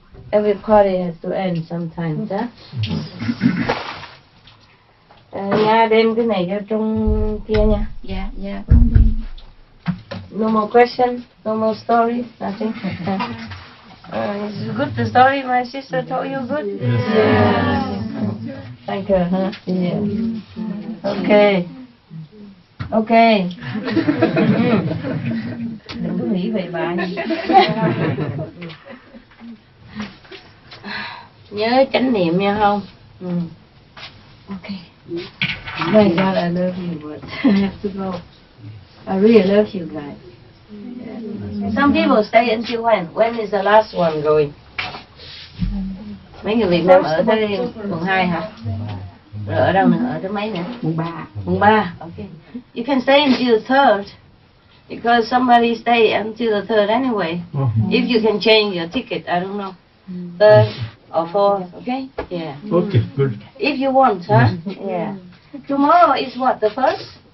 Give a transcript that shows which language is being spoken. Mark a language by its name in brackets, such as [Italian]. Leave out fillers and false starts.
[English] Every party has to end sometimes, huh? [Vietnamese] Nha, đem cái này cho trong kia nha. [English] Yeah, yeah. No more questions, no more stories, nothing. Is it good, the story my sister told you? Good? Yeah. Thank her, huh? Yeah. Okay. Okay. [Vietnamese] Đừng có nghĩ về bà. Nhớ chánh niệm nha không? [English] Okay. My God, I love you, but I have to go. I really love you guys. Yeah. Some people stay until when? When is the last one going? [Vietnamese] Mấy người Việt Nam ở tới mùng 2 hả? Rồi ở đâu nữa? Ở tới mấy nữa? Mùng 3. Mùng 3, okay. [English] You can stay until the 3rd. Because somebody stay until the 3rd anyway. If you can change your ticket, I don't know. 3rd or 4th, okay? Yeah. Okay, good. If you want, huh? Yeah. Tomorrow is what, the 1st?